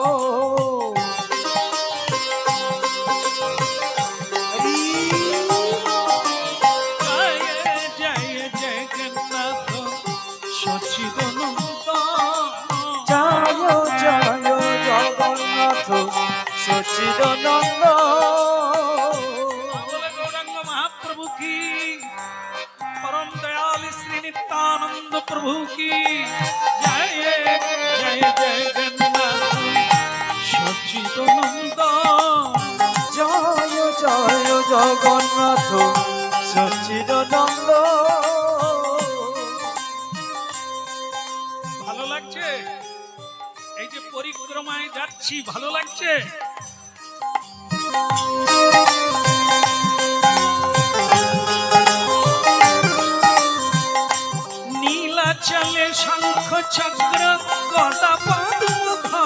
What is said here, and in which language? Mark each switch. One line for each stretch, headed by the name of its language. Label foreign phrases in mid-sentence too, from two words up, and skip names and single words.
Bangla: জয় জয় জগন্নাথ সচিদানন্দ, জয় জয় জগন্নাথ সচিদানন্দ, বলে গৌরাঙ্গ মহাপ্রভু কি,
Hindi: परम दयाल श्री नित्यानंद प्रभु की जय जय जगन्नाथ सच्चिदानंद,
Bangla: জয় জয় জগন্নাথ সচিদানন্দ। ভালো লাগছে? এই যে পরিক্রমায় যাচ্ছি, ভালো লাগছে? নীলাচলে শঙ্খ চক্র গদা পদ্ম,